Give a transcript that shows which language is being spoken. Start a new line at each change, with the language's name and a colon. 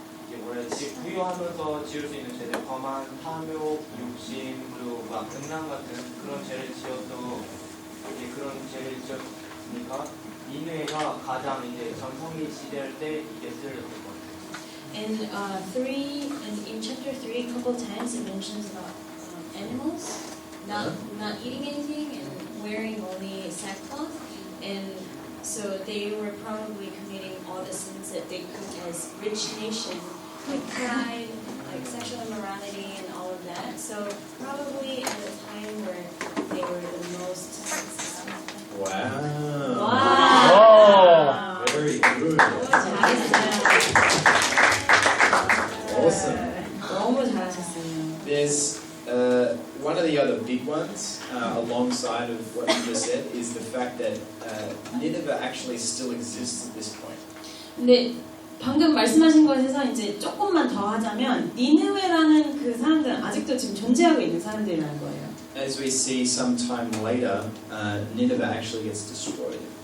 Korean: 뭐라 해야지, 부유하면서 지을 수 있는 죄들, 거만, 탐욕, 욕심, 그리고 막 음란 같은 그런 죄를 지어서 이제 그런 죄를 지었으니까 니느웨가 가장 이제 전성기 시대일 때 이게 쓰여졌을 것 같아요.
English: in in chapter 3, a couple times it mentions about animals not eating anything and wearing only sackcloth, and so they were probably committing all the sins that they could as rich nation, like pride, like sexual immorality, and all of that. So probably at a time where they were the most successful. Wow.
Korean: 와.
English: Very good.
Korean: 잘했어요.
English: Awesome.
Korean: 너무 잘하셨어요.
English: There's one of the other big ones alongside of what you just said is the fact that Nineveh actually still exists at this point.
Korean: 근데 방금 말씀하신 것에서 이제 조금만 더 하자면 니느웨라는 그 사람들은 아직도 지금 존재하고 있는 사람들이라는 거예요.
English: As we see sometime later, Nineveh actually gets destroyed.